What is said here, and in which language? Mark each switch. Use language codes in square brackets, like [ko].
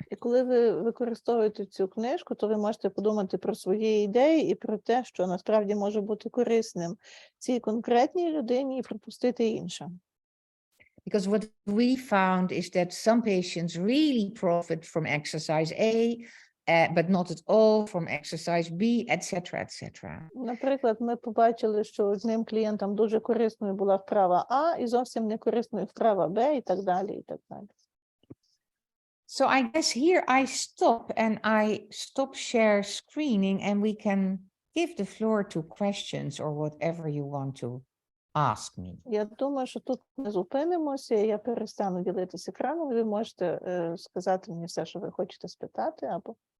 [uk] І коли ви використовуєте цю книжку, то ви можете подумати про свої ідеї і про те, що насправді може бути корисним цій конкретній людині, і пропустити інше. [en] Because what we found is that some patients really profit from exercise A, but not at all from exercise B, etc., etc. [uk] Наприклад, ми побачили, що одним клієнтам дуже корисною була вправа А і зовсім не корисною вправа Б, і так далі, і так далі. [en] So I guess here I stop and I stop share screening and we can give the floor to questions or whatever you want to ask me. [uk] Я думаю, що тут ми зупинимося, я перестану ділитися екраном, ви можете сказати мені все, що ви хочете спитати, або